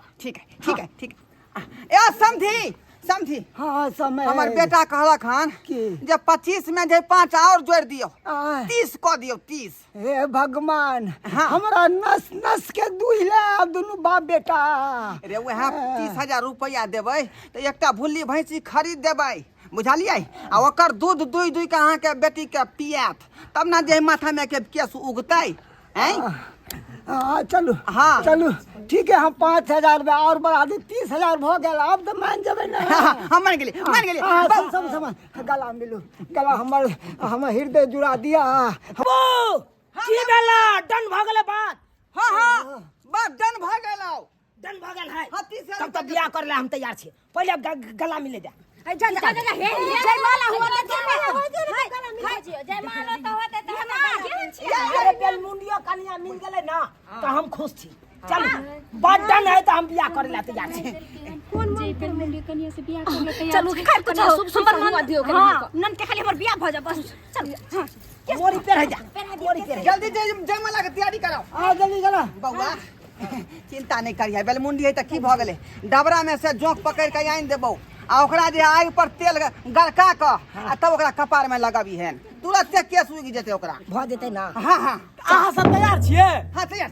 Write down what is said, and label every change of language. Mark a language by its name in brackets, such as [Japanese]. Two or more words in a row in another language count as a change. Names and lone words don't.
[Maithili] ठीक है ठीक है ठीक है ए समझी समझी हाँ समय हमर बेटा कहलक हन की? जे 25 में जे 5 और जोड़ दियो आय। 30 को दियो 30 हे भगवान हाँ। हमरा नस नस के दुहिले अब दुनु बाप बेटा रे वह 30,000 रुपया देबै तो एकटा भुल्ली भैंसी खरीद देबै बुझलियै आ ओकर दूध दुई दुई के अहाँ के बेटी के पियात तब ना जे माथा में के केस उगतै हैं हाँ चलू हाँ। चलू ठीक है हम 5,000 में और बढ़ा दी 30,000 हो गया अब तो मान जब हम मान गेली सब गला मिलू गला हमर हृदय जुड़ा दिया की भेला डन भ गेले बात हां हां बात डन भ गेलौ डन भ गेल है हाँ, 30,000 तब तो बियाह कर ले हम तैयार छी पहले अब गला मिले जा जयमाला हुआ तो जयमाला तो होते तो हम अरे बेलमुंडियो कन्या मिल गेले ना तो हम खुश छी चल बात डन है तो हम बियाह करे ला तैयार छी कौन जे बेलमुंडी कन्या से बियाह कर ले तैयार चलो खाए कुछ शुभ सुंदर हुआ दियो के नन के खाली हमर बियाह भ जा बस चल मोरी पे रह जा मोरी पे जल्दी जयमाला के तैयारी कराओ आ जल्दी गला बउआ चिंता नहीं करिए बेलमुंडी है तो की भ गेले डबरा में से जोंक पकड़ के आइन देबौ आ ओकरा जे आग पर तेल गरका क आ तब ओकरा कपार में लगाबी है तुरंत से केस उगि जेते ओकरा भ जेते ना हां हां अहाँ सब तैयार छियै हां तैयार